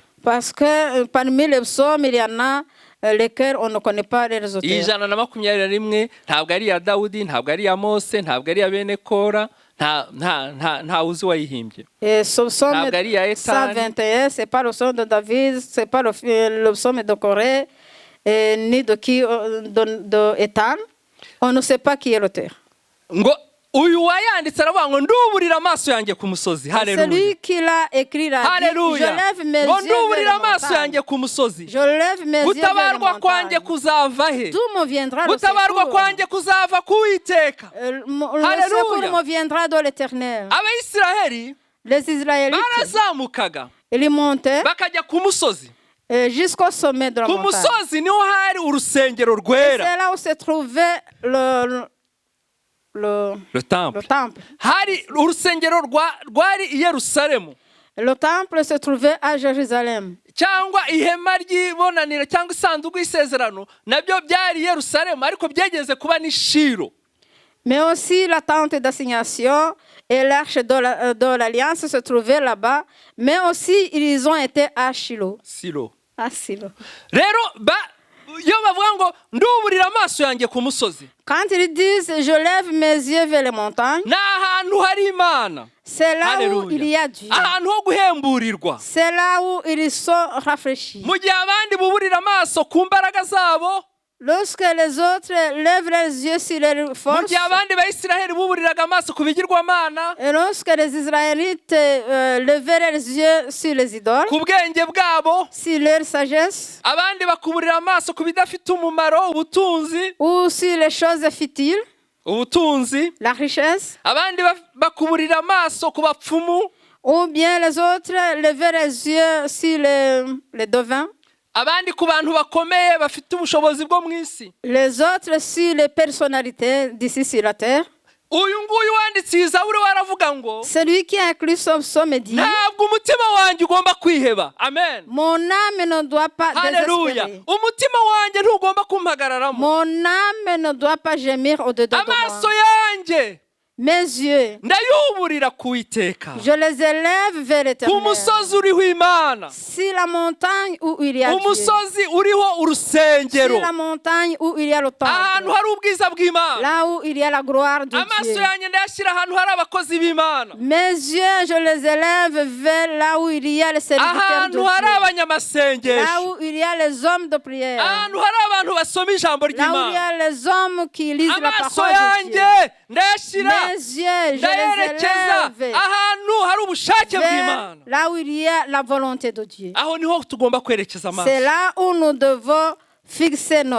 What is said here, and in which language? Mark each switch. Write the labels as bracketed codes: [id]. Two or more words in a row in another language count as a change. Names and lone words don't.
[fr] Parce que parmi les psaumes, il y en a lesquels on ne connaît pas les auteurs. [rw] 121 ntabwo ari iya Dawudi, ntabwo ari iya Mose, ntabwo ari iya bene Kora, nta uzi wayihimbye. [fr] Et ce psaume [rw] Ntabwo ari iya Etani. [fr] 121, c'est pas le psaume de David, c'est pas le psaume de Corée, ni de qui, de Ethan. On ne sait pas qui est l'auteur. [rw] Ngo uyu wayanditse aravuga ngo nduburira amaso yanjye ku musozi. Haleluya. [fr] Celui qui l'a écrit l'a dit, je Haleluya. lève mes [rw] Ngo [fr] yeux [rw] nduburira [fr] vers les [rw] amaso [fr] montagnes. [rw] yanjye ku musozi. [fr] Je lève mes yeux vers les [rw] Gutabarwa kwanjye [fr] montagnes. [rw] kuzava he? [fr] D'où me viendra le [rw] Gutabarwa [fr] secours? [rw] kwanjye kuzava ku Uwiteka. [fr] Le Haleluya. secours me viendra de l'Éternel. [rw] Abayisiraheli [fr] Les Israélites, [rw] barazamukaga [fr] ils montaient [rw] bakajya ku musozi. [fr] jusqu'au sommet de la [rw] Ku [fr] montagne. [rw] musozi niho hari urusengero [fr] C'est [rw] rwera. [fr] là où se trouvait Le temple. le temple. [rw] Hari urusengero rwari i Yerusalemu, [fr] Le temple se trouvait à Jérusalem. [rw] cyangwa ihema ry'ibonaniro cyangwa isanduku y'isezerano nabyo byari i Yerusalemu, ariko byegeze kuba ni Shilo. [fr] Mais aussi la tente d'assignation et l'arche de l'alliance se trouvaient là-bas. Mais aussi ils ont été à Shilo. Silo. À Shilo. [rw] rero iyo bavuga ngo nduburira amaso yanjye ku musozi, [fr] Quand ils disent je lève mes yeux vers les montagnes, [rw] ni ahantu hari Imana. [fr] c'est là où il y Haleluya. a Dieu. [rw] Ahantu ho guhemburirwa. [fr] C'est là où ils sont rafraîchis. [rw] Mu gihe abandi buburira amaso ku mbaraga zabo, [fr] Lorsque les autres lèvent les yeux sur leurs [rw] mu [fr] forces, [rw] gihe abandi Bayisiraheli buburiraga amaso ku bigirwamana, [fr] et lorsque les Israélites levaient les yeux sur les idoles, [rw] ku bwenge bwabo, [fr] sur leur sagesse, [rw] abandi bakuburira amaso ku bidafite umumaro, ubutunzi, [fr] ou sur les choses futiles, [rw] ubutunzi, [fr] la richesse, [rw] abandi bakuburira amaso ku bapfumu, [fr] ou bien les autres levaient les yeux sur les devins, [rw] abandi ku bantu bakomeye bafite ubushobozi bwo mu isi. [fr] les autres sur les personnalités d'ici sur la terre. [rw] Uyu nguyu wanditse iyi Zaburi waravuga ngo [fr] Celui qui a écrit ce psaume dit, [rw] ntabwo umutima wanjye ugomba kwiheba. Amen. [fr] mon âme ne doit pas Haleluya. désespérer. [rw] Umutima wanjye ntugomba kumpagararamo. [fr] Mon âme ne doit pas gémir au-dedans de [rw] Amaso [fr] moi. [rw] yanjye [fr] Mes yeux, [rw] ndayuburira ku Uwiteka, [fr] je les élève vers [rw] ku [fr] l'éternel. [rw] musozi uriho Imana, [fr] Si la montagne où il y a Dieu, [rw] umusozi uriho [fr] si [rw] urusengero, [fr] la montagne où il y a le [rw] ahantu [fr] temple, [rw] hari ubwiza bw'Imana. [fr] là où il y a la gloire de [rw] Amaso [fr] Dieu. [rw] yanjye ndayashyira ahantu hari abakozi b'Imana, [fr] Mes yeux, je les élève vers là où il y a les serviteurs de [rw] ahantu hari [fr] Dieu. Là [rw] abanyamasengesho, [fr] où il y a les hommes de prière. [rw] ahantu hari abantu basoma ijambo [fr] Là où il y [rw] ry'Imana. [fr] a les hommes qui lisent la [rw] Amaso [fr] parole de Dieu. [rw] yanjye ndayashyira, [fr] Mes yeux, je les [rw] ndayerekeza [fr] élève [rw] ahantu hari ubushake [fr] vers [rw] bw'Imana. [fr] là où il y a la volonté de Dieu. Aho niho tugomba kwerekeza amaso. C'est là où nous devons fixer nos